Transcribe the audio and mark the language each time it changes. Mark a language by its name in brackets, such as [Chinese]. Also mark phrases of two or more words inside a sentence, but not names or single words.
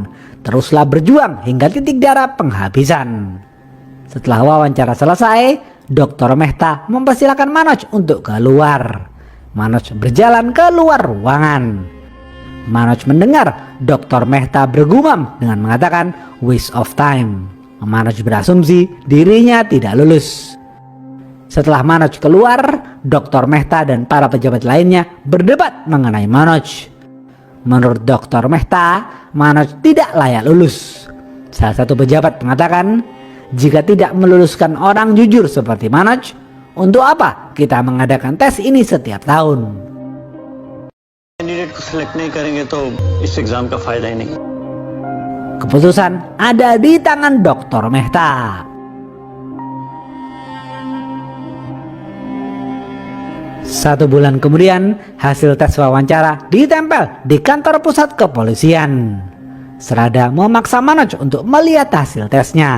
[Indonesian] Teruslah berjuang hingga titik darah penghabisan." Setelah wawancara selesai, Dr. Mehta mempersilahkan Manoj untuk keluar. Manoj berjalan keluar ruangan. Manoj mendengar Dr. Mehta bergumam dengan mengatakan [English] waste of time. [Indonesian] Manoj berasumsi dirinya tidak lulus. Setelah Manoj keluar, Dr. Mehta dan para pejabat lainnya berdebat mengenai Manoj. Menurut Dr. Mehta, Manoj tidak layak lulus. Salah satu pejabat mengatakan, "Jika tidak meluluskan orang jujur seperti Manoj, untuk apa kita mengadakan tes ini setiap tahun?" [Hindi] कैंडिडेट को सिलेक्ट नहीं करेंगे तो इस एग्जाम का फायदा ही नहीं। [Indonesian] Keputusan ada di tangan Dr. Mehta. Satu bulan kemudian, hasil tes wawancara ditempel di kantor pusat kepolisian. Serada memaksa Manoj untuk melihat hasil tesnya.